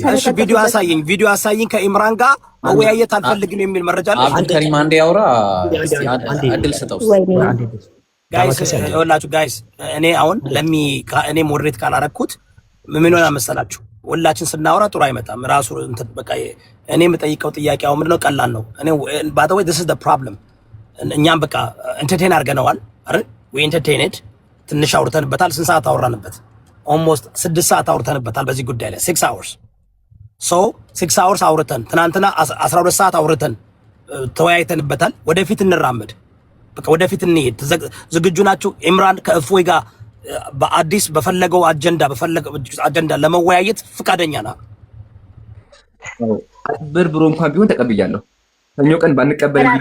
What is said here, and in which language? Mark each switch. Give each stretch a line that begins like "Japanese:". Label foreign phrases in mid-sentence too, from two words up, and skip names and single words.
Amharic: እሺ ቪዲዮ አሳየኝ ከኢምራን ጋር መወያየት አልፈልግም የሚል መረጃ አለ። አብዱል ከሪም አንዴ ያውራ እድል ስጠው። ጋይስ እኔ አሁን እኔ ሞዴሬት ካላረኩት ምን ሆነ መሰላችሁ? ሁላችን ስናወራ ጥሩ አይመጣም። ራሱ እንትን በቃ እኔ የምጠይቀው ጥያቄ አሁን ምንድነው? ቀላል ነው። እኔ
English: by the way this is the problem
Amharic: እኛም በቃ ኢንተርቴን አድርገነዋል አይደል?
English: we entertained
Amharic: ትንሽ አውርተንበታል። ስንት ሰዓት አወራንበት? almost 6 ሰዓት አውርተንበታል በዚህ ጉዳይ ላይ
English: 6 hours so 6 hours
Amharic: አውርተን ትናንትና 12 ሰዓት አውርተን ተወያይተንበታል። ወደፊት እንራመድ፣ በቃ ወደፊት እንሄድ። ዝግጁ ናችሁ? ኢምራን ከእፎይ ጋር በአዲስ በፈለገው አጀንዳ ለመወያየት ፍቃደኛ ና? ብርብሮ እንኳን ቢሆን ተቀብያለሁ። ሰኞ ቀን ባንቀበል ቪዲዮ